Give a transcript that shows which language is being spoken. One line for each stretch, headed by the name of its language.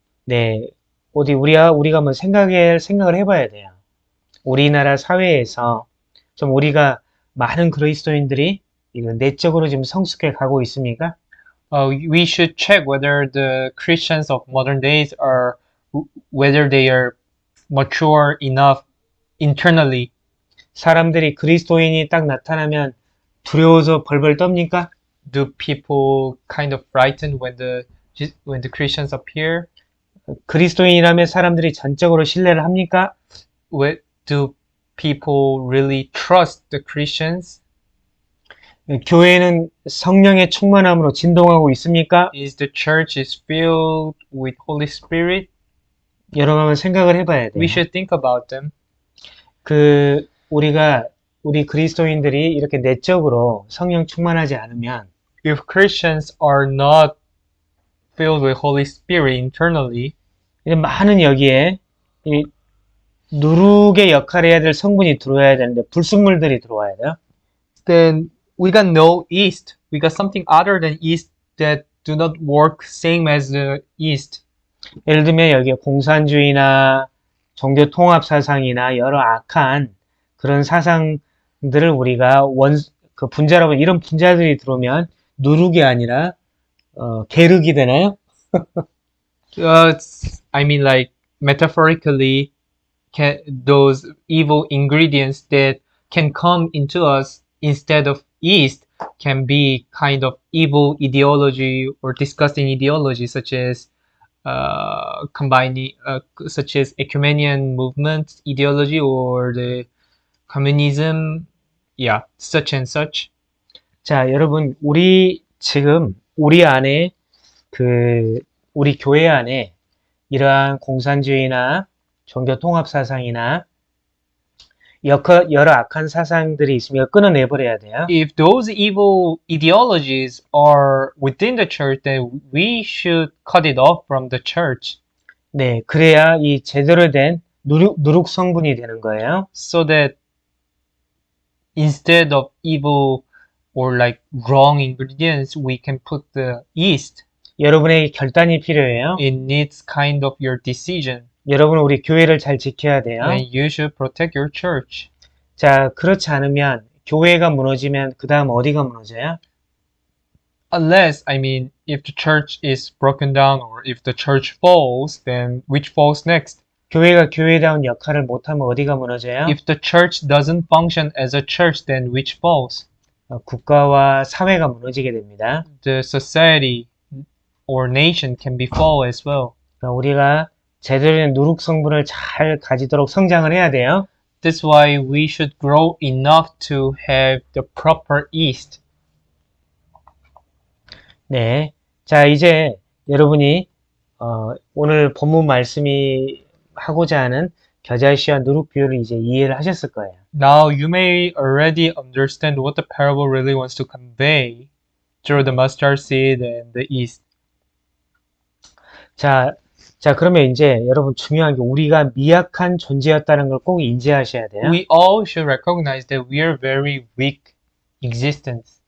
Korean: 네, 어디 우리가 한번 생각을 해봐야 돼요. 우리나라 사회에서 좀 우리가 많은 그리스도인들이 이거 내적으로 지금 성숙해 가고 있습니까?
English: We should check whether the Christians of modern days whether they are mature enough internally.
Korean: 사람들이 그리스도인이 딱 나타나면 두려워서 벌벌 떱니까?
English: Do people kind of frightened when the Christians appear?
Korean: 그리스도인이라면 사람들이 전적으로 신뢰를 합니까?
English: Do people really trust the Christians?
Korean: 교회는 성령의 충만함으로 진동하고 있습니까?
English: Is the church is filled with Holy Spirit?
Korean: 여러분 한번 생각을 해봐야 돼요.
English: We should think about them.
Korean: 우리 그리스도인들이 이렇게 내적으로 성령 충만하지 않으면
English: If Christians are not filled with Holy Spirit internally,
Korean: 많은 여기에 이 누룩의 역할을 해야 될 성분이 들어와야 되는데 불순물들이 들어와야 돼요.
English: then we got no yeast. We got something other than yeast that do not work same as the yeast.
Korean: 예를 들면 여기에 공산주의나 종교 통합 사상이나 여러 악한 그런 사상들을 우리가 분자라고 이런 분자들이 들어오면 누룩이 아니라 계륵이 되나요?
English: I mean, like metaphorically, those evil ingredients that can come into us instead of yeast can be kind of evil ideology or disgusting ideology, such as such as ecumenian movement ideology or the communism, yeah, such and such.
Korean: 자, 여러분, 지금 우리 안에 우리 교회 안에 이러한 공산주의나 종교 통합 사상이나 여러 악한 사상들이 있으면 끊어내버려야 돼요.
English: If those evil ideologies are within the church, then we should cut it off from the church.
Korean: 네, 그래야 이 제대로 된 누룩 성분이 되는 거예요.
English: So that instead of evil or like wrong ingredients, we can put the yeast.
Korean: 여러분에게 결단이 필요해요.
English: It needs kind of your decision.
Korean: 여러분 우리 교회를 잘 지켜야 돼요.
English: And you should protect your church.
Korean: 자, 그렇지 않으면 교회가 무너지면 그 다음 어디가 무너져요?
English: Unless, I mean, if the church is broken down or if the church falls, then which falls next?
Korean: 교회가 교회다운 역할을 못하면 어디가 무너져요?
English: If the church doesn't function as a church, then which falls?
Korean: 국가와 사회가 무너지게 됩니다.
English: The society or nation can be fall as well.
Korean: 그러니까 우리가 제대로 된 누룩 성분을 잘 가지도록 성장을 해야 돼요.
English: That's why we should grow enough to have the proper yeast.
Korean: 네. 자, 이제 여러분이 오늘 본문 말씀이 하고자 하는 겨자씨와 누룩 비유를 이제 이해를 하셨을 거예요.
English: Now you may already understand what the parable really wants to convey through the mustard seed and the yeast.
Korean: 자, 그러면 이제 여러분 중요한 게 우리가 미약한 존재였다는 걸 꼭 인지하셔야 돼요.
English: We all should recognize that we are very weak existence.